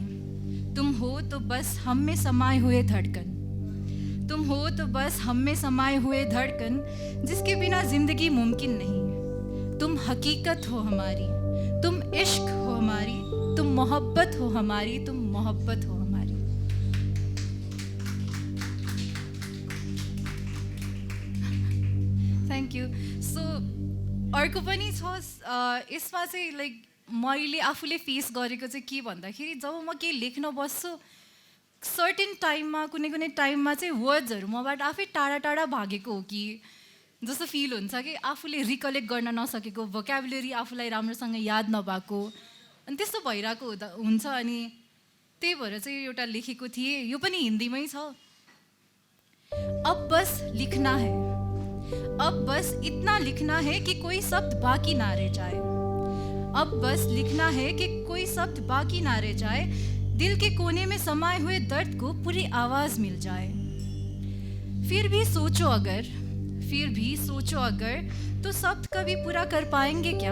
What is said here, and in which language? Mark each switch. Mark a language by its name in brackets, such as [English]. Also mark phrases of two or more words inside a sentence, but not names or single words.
[Hindi] तुम हो तो बस हम में समाये हुए धड़कन, तुम हो तो बस हम में समाये हुए धड़कन, जिसके बिना ज़िंदगी मुमकिन नहीं। तुम हकीकत हो हमारी, तुम इश्क हो हमारी, तुम मोहब्बत हो हमारी, तुम मोहब्बत हो हमारी। [English] thank you. [Nepali] सो अर्को पनि छ, यसमा चाहिँ लाइक मैले आफूले फेस गरेको चाहिँ के भन्दाखेरि जब म केही लेख्न बस्छु सर्टेन टाइममा कुनै टाइममा चाहिँ वर्ड्सहरू मबाट आफै टाढा टाढा भागेको हो कि जस्तो फिल हुन्छ कि आफूले रिकलेक्ट गर्न नसकेको, भोक्याबुलरी आफूलाई राम्रोसँग याद नभएको, अनि त्यस्तो भइरहेको हुन्छ। अनि त्यही भएर चाहिँ एउटा लेखेको थिएँ, यो पनि हिन्दीमै छ। [Hindi] अब बस लिखना है, अब बस इतना लिखना है कि कोई शब्द बाकी ना रह जाए। अब बस लिखना है कि कोई शब्द बाकी ना रह जाए, दिल के कोने में समाये हुए दर्द को पूरी आवाज़ मिल जाए। फिर भी सोचो अगर तो शब्द कभी पूरा कर पाएंगे क्या?